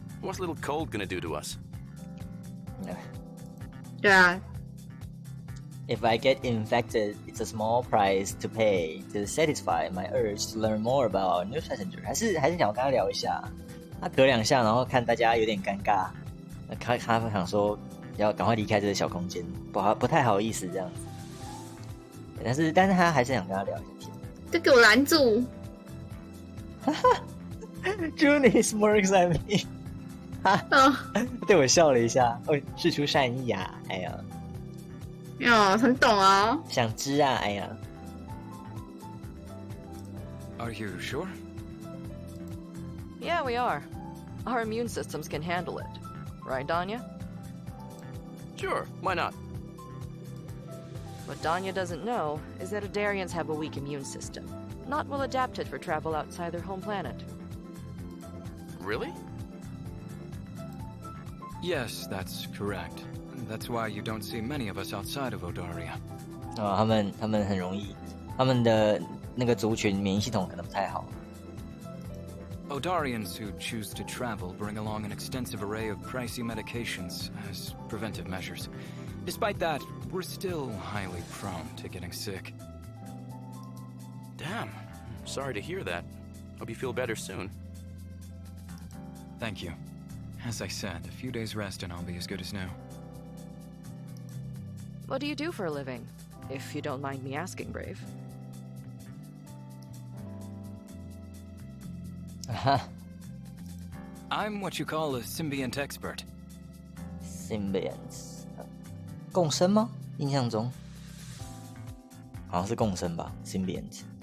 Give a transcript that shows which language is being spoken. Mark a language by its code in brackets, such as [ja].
[en] What's a little cold gonna do to us? [zh] 对啊。 [en] If I get infected, it's a small price to pay to satisfy my urge to learn more about our new passenger. [zh] 还是想要跟他聊一下。他咳2下，然后看大家有点尴尬，他想说要赶快离开这个小空间，不太好意思这样子。但是他还是想跟他聊一下天。这给我拦住！ [en] Junie smirks at me. [zh] 对我笑了一下，释出善意呀！哎呀，很懂啊。想知啊！哎呀。 [en] Are you sure? Yeah, we are. Our immune systems can handle it. Right, Danya? Sure, why not? What Danya doesn't know is that Adarians have a weak immune system, not well adapted for travel outside their home planet. Really? Yes, that's correct. That's why you don't see many of us outside of Odaria. [zh] 他们很容易，他们的那个族群免疫系统可能不太好。 [en] Odarians who choose to travel bring along an extensive array of pricey medications as preventive measures. Despite that, we're still highly prone to getting sick. Damn. Sorry to hear that. Hope you feel better soon. Thank you. As I said, a few days rest and I'll be as good as new. What do you do for a living? If you don't mind me asking, Brave. I'm what you call a Symbiant expert. [zh] Symbiant 共生吗？印象中好像是共生吧 ，Symbiant。